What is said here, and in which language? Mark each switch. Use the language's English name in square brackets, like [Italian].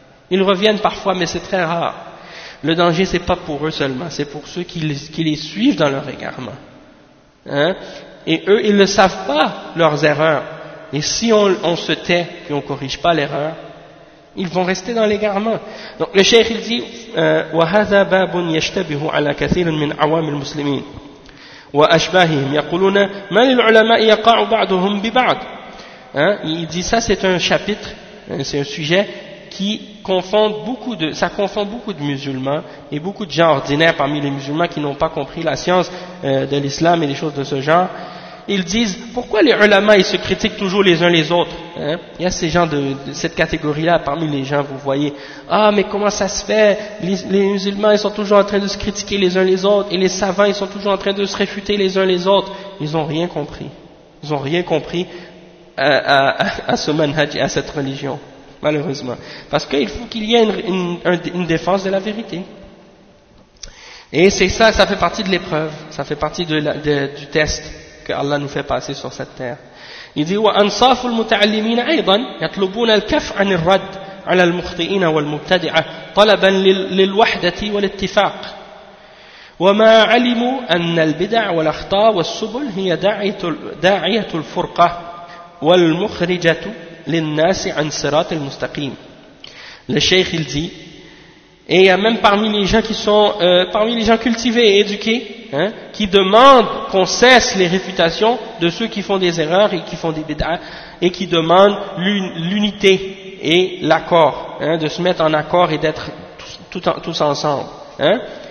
[French] Ils reviennent parfois, mais c'est très rare. Le danger, c'est pas pour eux seulement, c'est pour ceux qui les suivent dans leur égarement. Hein? Et eux, ils ne savent pas leurs erreurs. Et si on se tait et on ne corrige pas l'erreur, ils vont rester dans l'égarement. Donc le cheikh il dit [Arabic] وَهَذَا بَابٌ يَشْتَبِهُ عَلَى كَثِيرٍ مِّنْ عَوَامِ الْمُسْلِمِينَ وَأَشْبَاهِهِمْ يَقُولُونَ مَا لِلْعُلَمَاءِ يَقَعُ بَعْضُهُمْ بِبَعْضٍ. [French] Hein? Il dit ça, c'est un chapitre, c'est un sujet qui confond beaucoup de, ça confond beaucoup de musulmans et beaucoup de gens ordinaires parmi les musulmans qui n'ont pas compris la science de l'islam et des choses de ce genre. Ils disent, pourquoi les ulama ils se critiquent toujours les uns les autres, hein? Il y a ces gens de cette catégorie-là parmi les gens, vous voyez. Ah, mais comment ça se fait? Les musulmans, ils sont toujours en train de se critiquer les uns les autres. Et les savants, ils sont toujours en train de se réfuter les uns les autres. Ils n'ont rien compris. Ils n'ont rien compris à ce manhaj et à cette religion, malheureusement. Parce qu'il faut qu'il y ait une défense de la vérité. Et c'est ça, ça fait partie de l'épreuve. Ça fait partie du test que Allah nous fait passer sur cette terre. Il dit [Arabic] وأنصاف المتعلمين أيضا يطلبون الكف عن الرد على المخطئين والمبتدعة طلبا للوحدة والاتفاق وما علموا أن البدع والأخطاء والسبل هي داعية الفرقة والمخرجة للناس عن صراط المستقيم. [French] Le cheikh il dit, et il y a même parmi les gens qui sont parmi les gens cultivés et éduqués, hein, qui demandent qu'on cesse les réfutations de ceux qui font des erreurs et qui font des bid'ahs, et qui demandent l'unité et l'accord, hein, de se mettre en accord et d'être tous ensemble. Hein.